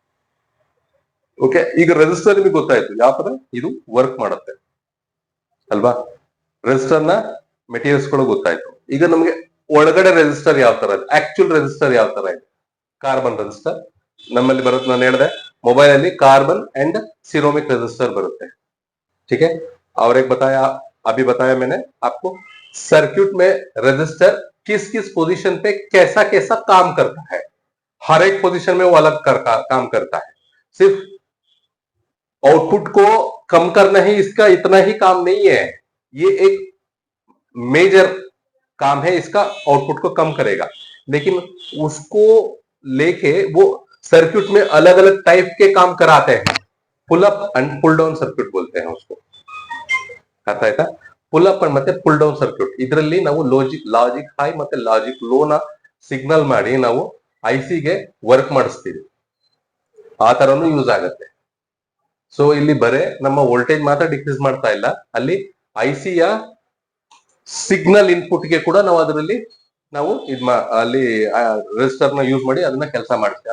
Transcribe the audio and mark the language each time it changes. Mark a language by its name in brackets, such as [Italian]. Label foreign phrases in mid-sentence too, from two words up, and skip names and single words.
[Kannada] ಓಕೆ, ಈಗ ರೆಸಿಸ್ಟರ್ ನಿಮಗೆ ಗೊತ್ತಾಯ್ತು ಯಾವ ತರ ಇದು ವರ್ಕ್ ಮಾಡುತ್ತೆ ಅಲ್ವಾ. ರೆಸಿಸ್ಟರ್ ನ ಮೆಟೀರಿಯಲ್ಸ್ ಗಳು ಗೊತ್ತಾಯ್ತು. ಈಗ ನಮಗೆ ಒಳಗಡೆ ರೆಸಿಸ್ಟರ್ ಯಾವ ತರ ಇದೆ, [English] actual resistor [Kannada] ಯಾವ ತರ ಇದೆ. [English] carbon resistor [Kannada] ನಮ್ಮಲ್ಲಿ ಬರುತ್ತೆ. ನಾನು ಹೇಳಿದೆ ಮೊಬೈಲ್ ಅಲ್ಲಿ [English] carbon and ceramic resistor [Kannada] बರುತ್ತೆ. [Hindi] ठीक है, और एक बताया, अभी बताया मैंने आपको सर्किट में रेजिस्टर किस किस पोजीशन पे कैसा कैसा काम करता है. हर एक पोजीशन में वो अलग काम करता है. सिर्फ आउटपुट को कम करना ही इसका इतना ही काम नहीं है, ये एक मेजर काम है इसका. आउटपुट को कम करेगा, लेकिन उसको लेके वो सर्किट में अलग अलग टाइप के काम कराते हैं. [English] pull up and pull down circuit [Hindi] बोलते हैं उसको. [Kannada] ಅರ್ಥ ಆಯ್ತಾ? [English] pull up [Kannada] ಮತ್ತೆ [English] pull down circuit. [Kannada] ಇದರಲ್ಲಿ ನಾವು [English] logic high [Kannada] ಮತ್ತೆ [English] logic low [Kannada] ನ ಸಿಗ್ನಲ್ ಮಾಡಿ ನಾವು ಐಸಿಗೆ ವರ್ಕ್ ಮಾಡಿಸ್ತೀವಿ. ಆ ತರನು ಯೂಸ್ ಆಗುತ್ತೆ. ಸೊ ಇಲ್ಲಿ ಬರೇ ನಮ್ಮ ವೋಲ್ಟೇಜ್ ಮಾತ್ರ ಡಿಕ್ರೀಸ್ ಮಾಡ್ತಾ ಇಲ್ಲ, ಅಲ್ಲಿ ಐಸಿಯ [English] signal input [Kannada] ಗೆ ಕೂಡ ನಾವು ಅದರಲ್ಲಿ ನಾವು ಅಲ್ಲಿ ರೆಜಿಸ್ಟರ್ ನ ಯೂಸ್ ಮಾಡಿ ಅದನ್ನ ಕೆಲಸ ಮಾಡ್ತೀವಿ.